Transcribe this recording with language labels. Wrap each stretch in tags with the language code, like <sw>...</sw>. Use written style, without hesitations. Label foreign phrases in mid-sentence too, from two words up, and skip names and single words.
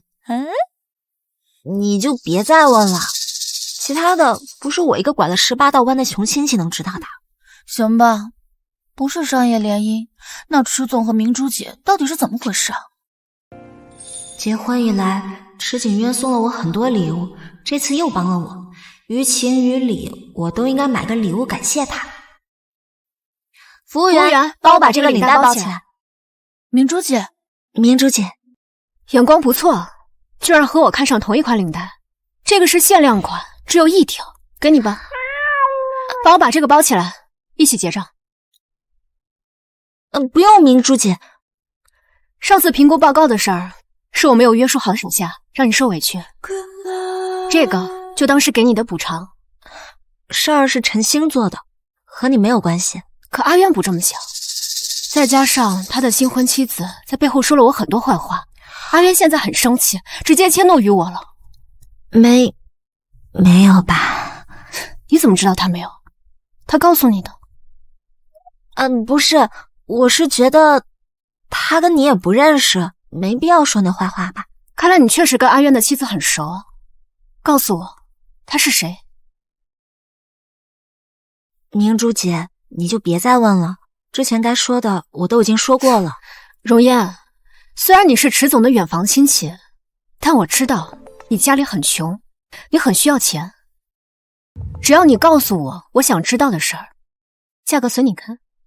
<zh>你就別再問了，其他的不是我一個拐了18道彎的窮親戚能知道的。行吧，不是商業聯姻，那池總和明珠姐到底是怎麼回事啊？結婚以來，池景淵送了我很多禮物，這次又幫了我，於情於理，我都應該買個禮物感謝他。服務員，幫我把這個領帶包起來。明珠姐，眼光不錯，居然和我看上同一款領帶。這個是限量款，只有1條，給你吧。幫我把這個包起來，一起結賬。不用，明珠姐。上次評估報告的事兒，是我沒有約束好手下，讓你受委屈。這個就當是給你的補償。事兒是陳星做的，和你沒有關係。可阿淵不這麼想，再加上他的新婚妻子在背後說了我很多壞話，阿淵現在很生氣，直接遷怒於我了。沒有吧？你怎麼知道他沒有？他告訴你的？不是，我是覺得他跟你也不認識，沒必要說那壞話吧。看來你確實跟阿淵的妻子很熟。告訴我，他是誰？明珠姐，你就別再問了，之前該說的我都已經說過了。容嫣，雖然你是池總的遠房親戚，但我知道你家裡很窮，你很需要錢。只要你告訴我想知道的事兒，價格隨你看。</zh>